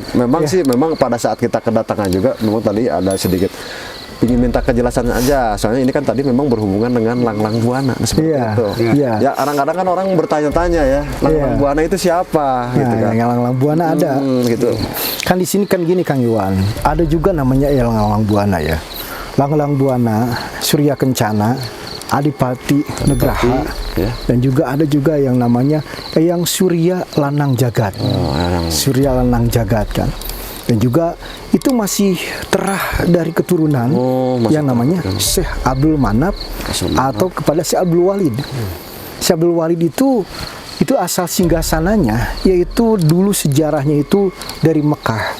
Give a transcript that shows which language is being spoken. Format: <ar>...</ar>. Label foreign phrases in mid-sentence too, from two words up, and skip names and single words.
<id>Memang sih, memang pada saat kita kedatangan juga, memang tadi ada sedikit ingin minta kejelasan aja. Soalnya ini kan tadi memang berhubungan dengan Lang-Lang Buana seperti itu. Iya. Ya kadang-kadang kan orang bertanya-tanya ya, Lang-Lang Buana itu siapa? Gitu kan. Yang Lang-Lang Buana ada. Gitu. Kan di sini kan gini Kang Iwan, ada juga namanya Lang-Lang Buana ya. Lang-Lang Buana, Surya Kencana, Adipati Nugraha, ya. Dan juga ada juga yang namanya yang Surya Lanang Jagat. Surya Lanang Jagat kan. Dan juga itu masih terah dari keturunan yang namanya Syekh Abdul Manap atau kepada Syekh Abdul Walid. Syekh Abdul Walid itu asal singgasananya, yaitu dulu sejarahnya itu dari Mekah.</id>